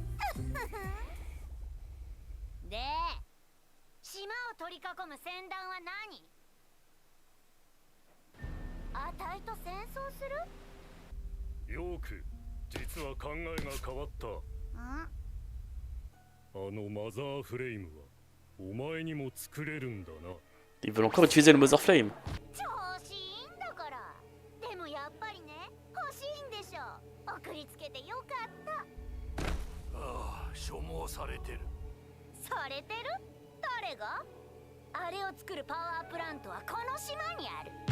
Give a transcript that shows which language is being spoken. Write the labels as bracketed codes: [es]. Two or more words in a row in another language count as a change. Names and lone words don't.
[ja] で、島を取り囲む船団は何？あたいと戦争する？よく、実は考えが変わった。ん？あのマザーフレイムはお前にも作れるんだな。 [fr] Ils veulent encore utiliser le Mother Flame. [ja] 調子いいんだから。でもやっぱりね、欲しいんでしょ。送りつけてよかった。ああ、所望されてる。されてる？誰が？あれを作るパワープラントはこの島にある。